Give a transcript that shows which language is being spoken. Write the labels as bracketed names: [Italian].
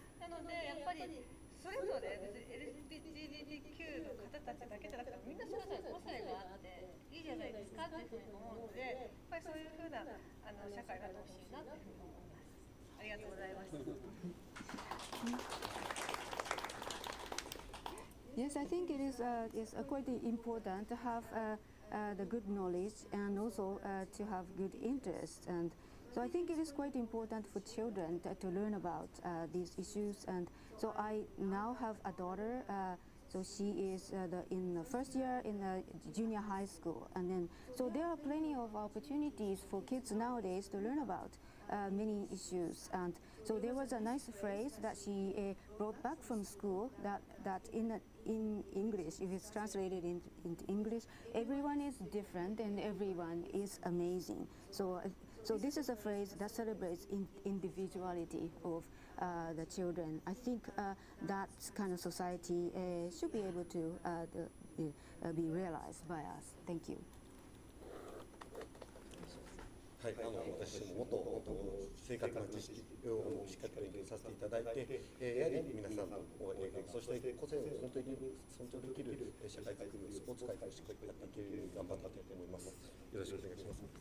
[Japanese] なのでやっぱりそれぞれ別に LGBTQ の方たちだけじゃなくてみんなそれぞれ個性があっていいじゃないですかっていうふうに思うので、やっぱりそういうふうな社会があってほしいなっていうふうに思います。ありがとうございました。 [English] Yes, I think it is quite important to have the good knowledge and also to have good interest. And so I think it is quite important for children to learn about these issues. And so I now have a daughter. So she is in the first year in junior high school, and then so there are plenty of opportunities for kids nowadays to learn about many issues. And so there was a nice phrase that she brought back from school that in English, if it's translated into English, everyone is different and everyone is amazing. So this is a phrase that celebrates individuality of the children. I think that kind of society should be able to be realized by us. Thank you. [Japanese] はい、私ももっと正確な知識をしっかり勉強させていただいて、やはり皆さんのそして個性を本当に尊重できる社会作り、スポーツ界としてやっていけるように頑張っていきたいと思います。よろしくお願いします。